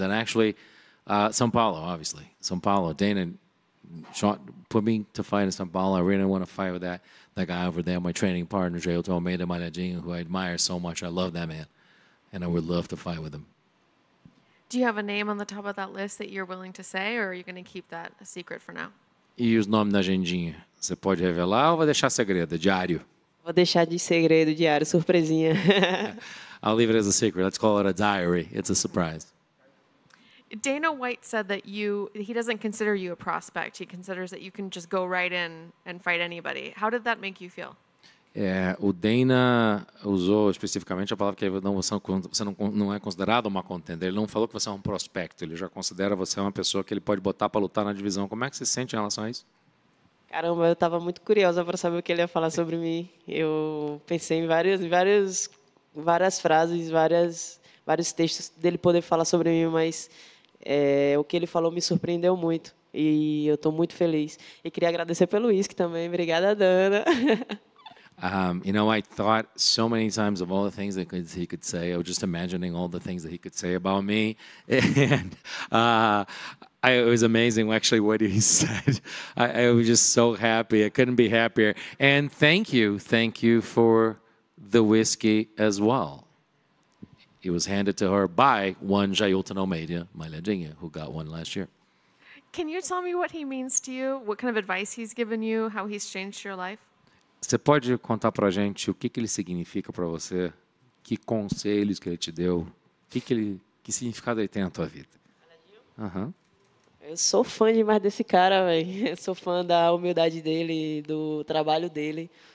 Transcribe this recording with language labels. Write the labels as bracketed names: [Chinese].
[English] And actually, São Paulo, obviously, São Paulo. Dana put me to fight in São Paulo. I really want to fight with that guy over there, my training partner, Jailton Almeida Malhadinho, who I admire so much. I love that man, and I would love to fight with him. Do you have a name on the top of that list that you're willing to say, or are you going to keep that a secret for now? [Portuguese] E os nomes da agendinha? Você pode revelar ou vai deixar segredo? Diário? Vou deixar de segredo diário, surpresinha. [English] I'll leave it as a secret. Let's call it a diary. It's a surprise. Dana White said that he doesn't consider you a prospect. He considers that you can just go right in and fight anybody. How did that make you feel? [Portuguese] O Dana usou especificamente a palavra que você não é considerado uma contender. Ele não falou que você é um prospecto. Ele já considera você uma pessoa que ele pode botar para lutar na divisão. Como é que você se sente em relação a isso? Caramba, eu estava muito curiosa para saber o que ele ia falar sobre mim. Eu pensei em várias frases, vários textos dele poder falar sobre mim, mas o que ele falou me surpreendeu muito. E eu estou muito feliz. E queria agradecer pelo uísque também. Obrigada, Dana. [English] I thought so many times of all the things that he could say. I was just imagining all the things that he could say about me. And it was amazing, actually, what he said. I was just so happy. I couldn't be happier. And thank you for the whiskey as well. It was handed to her by one Jailton Almeida Malhadinha, who got one last year. Can you tell me what he means to you? What kind of advice he's given you? How he's changed your life? [Portuguese] Você pode contar pra gente o que ele significa para você? Que conselhos que ele te deu? Que significado ele tem na tua vida? Eu sou fã demais desse cara, velho. Eu sou fã da humildade dele, do trabalho dele.